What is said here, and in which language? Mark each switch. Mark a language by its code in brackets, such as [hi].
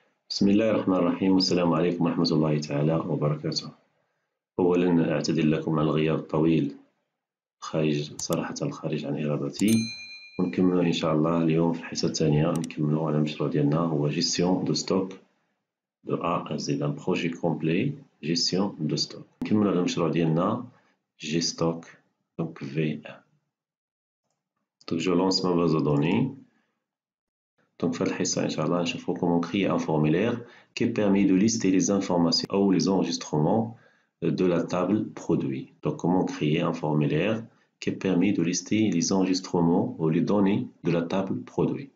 [ar] بسم الله الرحمن الرحيم والسلام عليكم ورحمة الله تعالى وبركاته. أولا أعتذر لكم عن الغياب الطويل الخارج عن إرادتي، ونكمل إن شاء الله اليوم في الحصة الثانية. نكملوا على المشروع ديالنا هو [fr] Gestion de stock de A à Z، un projet complet Gestion de stock. [ar] نكملوا على المشروع ديالنا Gstock donc V1. [fr] Donc je lance ma base de données. Donc, [ar] في الحصة إن شاء الله نشوفوا [fr] comment créer un formulaire qui permet de lister les informations ou les enregistrements de la table produit. Donc, comment créer un formulaire qui permet de lister les enregistrements ou les données de la table produit.